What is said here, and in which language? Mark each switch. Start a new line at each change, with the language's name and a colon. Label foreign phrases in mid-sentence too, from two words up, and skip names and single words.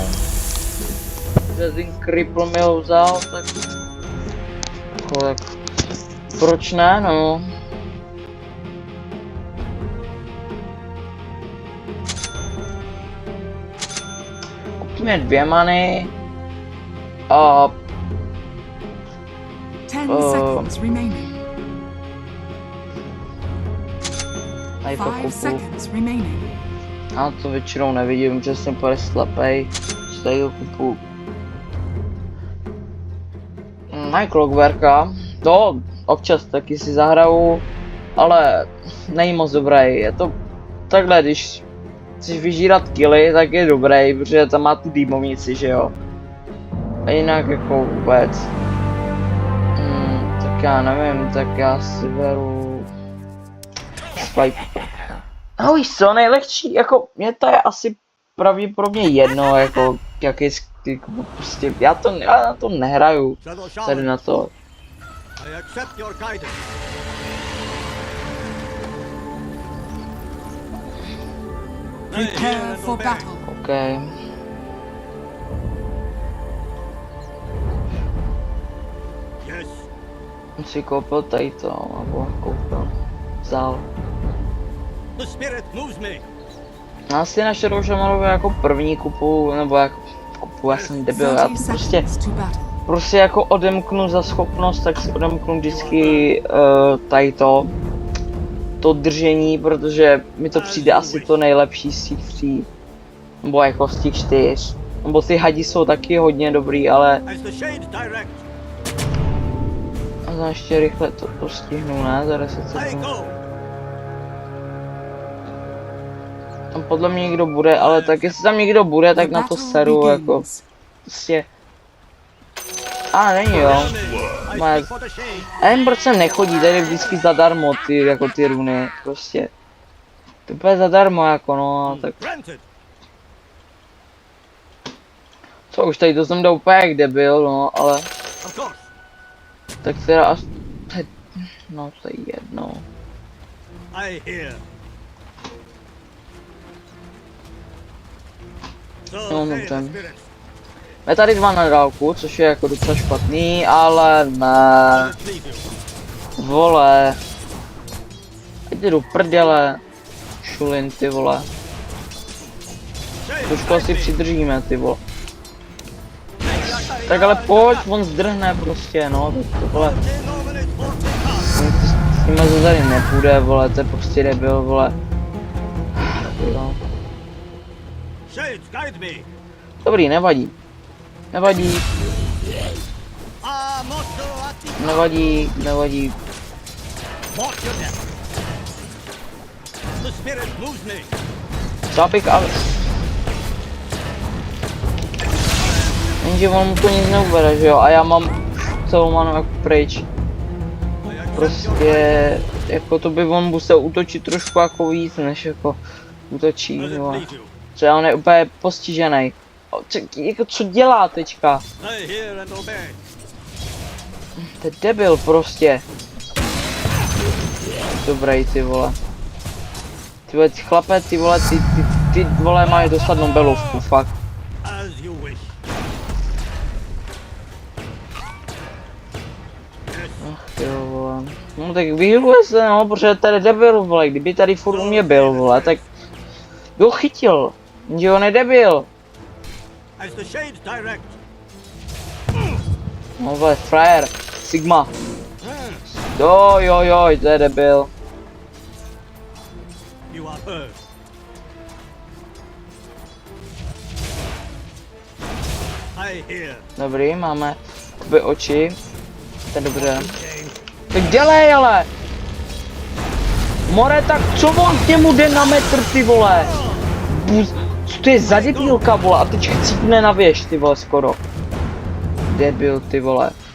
Czech: Že ten Cripple mi ho vzal, tak proč ne, no. Kupíme 2 many a
English: 10 seconds remaining.
Czech: tady to 5 kupu.
English: seconds remaining.
Czech: Já to většinou nevidím, že jsem pade slepej, že tady to kupu. Clockworka, to občas taky si zahraju, ale není moc dobrý, je to takhle, když chceš vyžírat killy, tak je dobrý, protože tam má tu dýmovnici, že jo. A jinak jako vůbec. Tak já nevím, tak já si beru Swipe. No víš co, nejlehčí, jako mě to je asi pravděpodobně jedno, jako jaký jako prostě, já na to nehraju, tady na to.
English: I accept your guidance. Prepare for battle. OK. Yes.
Czech: On si koupil tady to, nebo koupil, vzal.
English: The spirit moves me.
Czech: Já si na Shadow Shamanovi jako první kupu, nebo jako kupu, já jsem debil, já 30 to prostě,
English: seconds to battle.
Czech: prostě jako odemknu za schopnost, tak si odemknu vždycky tady to držení, protože mi to přijde asi to nejlepší z těch tří, nebo jako z těch 4. Nebo ty hadi jsou taky hodně dobrý, ale
English: As the shade direct,
Czech: a ještě rychle to stihnu, ne, za 10
English: I
Czech: sekund.
English: go.
Czech: Tam podle mě někdo bude, ale tak jestli tam někdo bude, tak na to seru, jako, prostě. A není jo.
English: I
Czech: Má-
English: speak for the shade.
Czech: A jen proč sem nechodí, tady vždycky zadarmo ty, jako ty runy, prostě. To úplně zadarmo, jako no, tak
English: Granted.
Czech: co už tady to jsem dal úplně jak debil, no, ale
English: Of course.
Czech: tak teda až, no to je jedno.
English: I hear. So
Czech: No,
English: say
Czech: dobře.
English: the spirits.
Czech: Je tady 2 na dálku, což je jako docela špatný, ale ne,
English: Let it lead you.
Czech: vole. Jdi do prdele, šulin ty vole.
English: Shade,
Czech: Trošku asi
English: guide me.
Czech: přidržíme ty vole. Tak ale pojď, on zdrhne prostě, no, tak to vole. S nima to tady nepůjde, vole, to je prostě debil, vole. Jo.
English: Shades, guide me.
Czech: Dobrý, nevadí. Nevadí, Ah, moto ati. nevadí.
English: Walk your death. The spirit moves me.
Czech: Zápik, ale... Jenže on mu to nic neubere, že jo, a já mám celou manu jako pryč.
English: I accept your
Czech: Prostě, jako to by on musel útočit trošku jako víc, než jako útočí,
English: Let it
Czech: jo.
English: lead you.
Czech: Třeba on je úplně postižený. Jako co dělá teďka?
English: I hear and obey.
Czech: To je debil prostě. Dobrý ty vole. Ty vole, ty chlape, ty vole, ty vole mají dostat Nobelovku, fakt.
English: As you wish. Yes.
Czech: Ach jo, vole. No tak vyhyluje se, no, protože tady debil, vole, kdyby tady furt u mě byl, vole, tak by ho chytil. Jenže on je debil.
English: As the shade direct.
Czech: No vole, frajer, Sigma. Jo, to je debil.
English: You are heard. I hear.
Czech: Dobrý, máme jakoby oči. To je dobře. Tak dělej, ale! More, tak co on k němu jde na metr, ty vole? Co to je za debilka, vole? A teď chcípne na věž, ty vole, skoro. Debil, ty vole.